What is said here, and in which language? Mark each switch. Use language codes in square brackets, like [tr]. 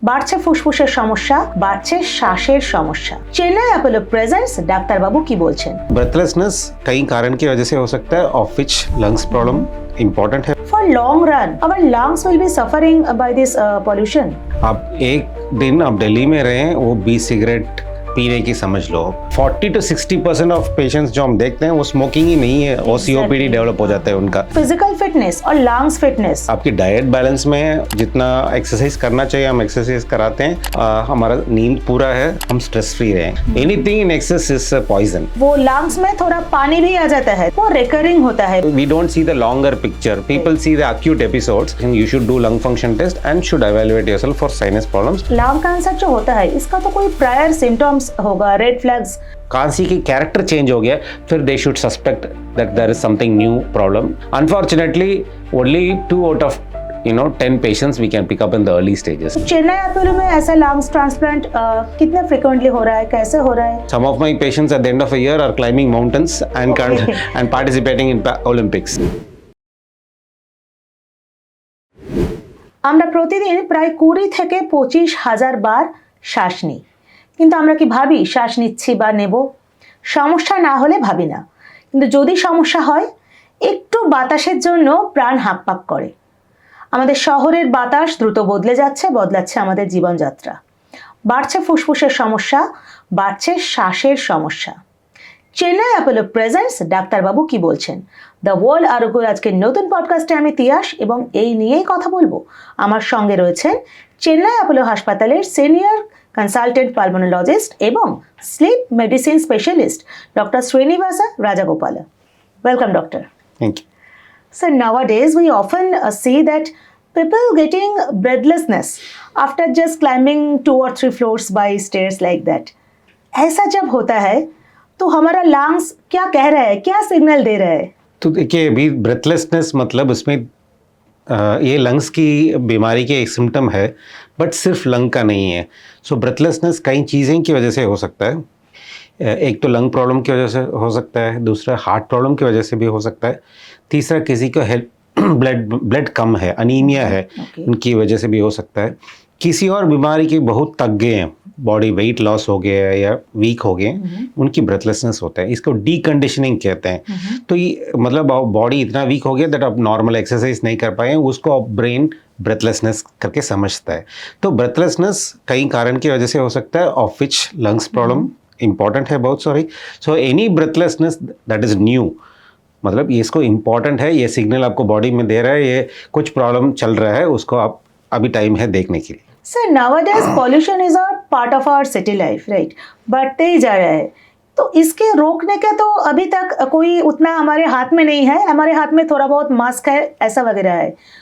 [bn] বাড়ছে ফুসফুসের সমস্যা, বাড়ছে শ্বাসের সমস্যা। চেন্নাই অ্যাপোলো প্রেজেন্টস ডাক্তারবাবু কি বলছেন? [hi] ब्रेथलेसनेस कई कारण की वजह से हो सकता है, [en] of which [hi] lungs problem important है। [en] For long run, our lungs will be suffering by this pollution. [hi] आप एक दिन आप दिल्ली में रहें, वो 20 सिगरेट पीने की समझ लो। [en] 40 to 60% of patients [hi] जो हम देखते हैं वो स्मोकिंग ही नहीं है और सीओपीडी डेवलप हो जाता है उनका। फिजिकल फिटनेस और लंग्स फिटनेस, आपकी डाइट बैलेंस में जितना एक्सरसाइज करना चाहिए हम एक्सरसाइज कराते हैं, हमारा नींद पूरा है, हम स्ट्रेस फ्री रहें। [en] Anything in excess is poison. [hi] वो लंग्स में थोड़ा पानी भी आ जाता है, वो रिकरिंग होता है। [en] We don't see the longer picture. People see the acute episodes. You should do lung function test and should evaluate yourself for sinus problems. [hi] Lung cancer जो होता है इसका तो कोई प्रायर सिम्टम्स होगा, रेड फ्लैग्स। खांसी की कैरेक्टर चेंज हो गया, फिर [en] They should suspect that there is something new problem. Unfortunately only 2 out of 10 patients we can pick up in the early stages. [hi] Chennai Apollo में ऐसा लंग्स ट्रांसप्लांट कितने frequently हो रहा है, कैसे हो रहा है? [en] Some of my patients at the end of a year are climbing mountains and and participating in Olympics. [bn] আমরা প্রতিদিন প্রায় 20 থেকে 25,000 বার শ্বাস নিই, কিন্তু আমরা কি ভাবি শ্বাস নিচ্ছি বা নেব? সমস্যা না হলে ভাবি না, কিন্তু যদি সমস্যা হয় একটু বাতাসের জন্য প্রাণ হাঁকপাক করে। আমাদের শহরের বাতাস দ্রুত বদলাচ্ছে আমাদের জীবনযাত্রা। বাড়ছে ফুসফুসের সমস্যা, বাড়ছে শ্বাসের সমস্যা। চেন্নাই অ্যাপোলো প্রেজেন্টস ডাক্তারবাবু কি বলছেন? দ্য ওয়ার্ল্ড আরোগ্যর আজকের নতুন পডকাস্টে আমি তিয়াস এবং এই নিয়েই কথা বলবো। আমার সঙ্গে রয়েছেন চেন্নাই অ্যাপোলো হাসপাতালের সিনিয়র কনসালটেন্ট পালমোনোলজিস্ট এবং slip medicine specialist doctor Srinivasa রাজাগোপালা। Welcome doctor. [en] Thank you. So nowadays we often see that people getting breathlessness after just climbing 2 or 3 floors by stairs like that. [hi] ऐसा जब होता है तो हमारा लंग्स क्या कह रहा है, क्या सिग्नल दे रहा है? तो देखिए, अभी ब्रेथलेसनेस मतलब उसमें ये लंग्स की बीमारी के एक सिम्टम है, बट सिर्फ लंग का नहीं है। सो ब्रेथलेसनेस कई चीज़ें की वजह से हो सकता है। एक तो लंग प्रॉब्लम की वजह से हो सकता है, दूसरा हार्ट प्रॉब्लम की वजह से भी हो सकता है, तीसरा किसी को ब्लड कम है, अनीमिया है, उनकी वजह से भी हो सकता है। किसी और बीमारी की बहुत थक गए हैं, बॉडी वेट लॉस हो गया है या वीक हो गए हैं, उनकी ब्रेथलेसनेस होता है। इसको डीकंडीशनिंग कहते हैं। तो ये मतलब बॉडी इतना वीक हो गया दैट आप नॉर्मल एक्सरसाइज नहीं कर पाए, उसको ब्रेन ब्रेथलेसनेस करके समझता है। तो ब्रेथलेसनेस कई कारण की वजह से हो सकता है, [en] of which [hi] lungs problem important है बहुत। [en] so any breathlessness that is new, [hi] मतलब ये इसको इम्पॉर्टेंट है, ये सिग्नल आपको बॉडी में दे रहा है, ये कुछ प्रॉब्लम चल रहा है, उसको आप अभी टाइम है देखने के लिए। [en] Sir, nowadays pollution is a part of our city life, right? [hi] बढ़ते ही जा रहा है, तो इसके रोकने के तो अभी तक कोई उतना हमारे हाथ में नहीं है। हमारे हाथ में थोड़ा बहुत मास्क है, ऐसा वगैरह है।